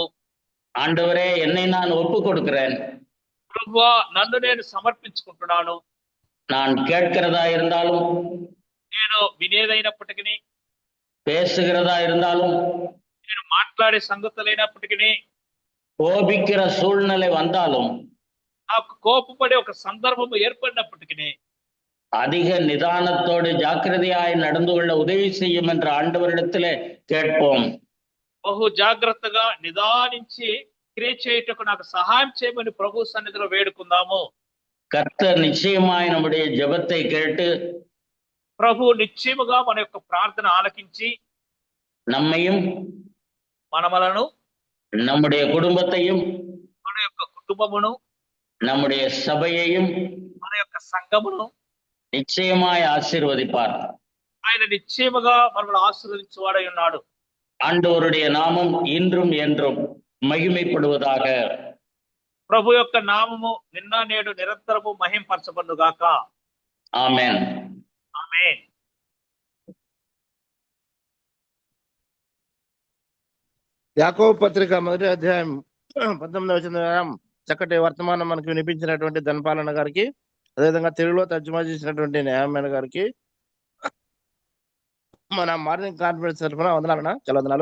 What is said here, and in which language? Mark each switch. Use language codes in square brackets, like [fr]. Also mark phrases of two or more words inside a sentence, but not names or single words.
[ta] ஆண்டவரே, என்னை நான் ஒப்பு கொடுக்கிறேன். [te] ప్రభువా, నన్ను నేను సమర్పించుకుంటున్నాను. [ta] நான் கேட்கிறதா இருந்தாலும், [te] నేను వినేదైనప్పటికీ, [ta] பேசுகிறதா இருந்தாலும், [te] నేను మాట్లాడే సంగతులైనప్పటికీ, [ta] கோபிக்கிற சூழ்நிலை வந்தாலும், [te] నాకు కోపపడే ఒక సందర్భం ఏర్పడినప్పటికీ [ta] அதிக நிதானத்தோடு ஜாக்கிரதையாய் நடந்து கொள்ள உதவி செய்யும் என்ற ஆண்டவரிடத்திலே கேட்போம். [te] బహు జాగ్రత్తగా నిదానించి క్రియ చేయుటకు నాకు సహాయం చేయమని ప్రభు సన్నిధిలో వేడుకుందాము. [ta] கர்த்தர் நிச்சயமாய் நம்முடைய ஜெபத்தை கேட்டு [te] ప్రభు నిశ్చయముగా మన యొక్క ప్రార్థన ఆలకించి [ta] நம்மையும் [te] మనలను, [ta] நம்முடைய குடும்பத்தையும் [te] మన యొక్క కుటుంబమును, [ta] நம்முடைய சபையையும் [te] మన యొక్క సంఘమును [ta] நிச்சயமாய் ஆசீர்வதிப்பார். [te] ఆయన నిశ్చయముగా మనల్ని ఆశీర్వదించువాడై ఉన్నాడు. [ta] ஆண்டவருடைய நாமம் இன்றும் என்றும் மகிமைப்படுவதாக. [te] ప్రభు యొక్క నామము నిన్న నేడు నిరంతరము మహింపరచబడుగాక. [ta] ஆமென். [te] ఆమేన్. యాకోబు పత్రిక 1వ అధ్యాయం 19వ వచనం చక్కటి వర్తమానం మనకు వినిపించినటువంటి ధనపాలన గారికి, అదేవిధంగా తెలుగులో తర్జుమా చేసినటువంటి న్యాయమైన గారికి మన [en] morning conference [te] తరఫున వందనాలన్నా, చాలా వందనాలు.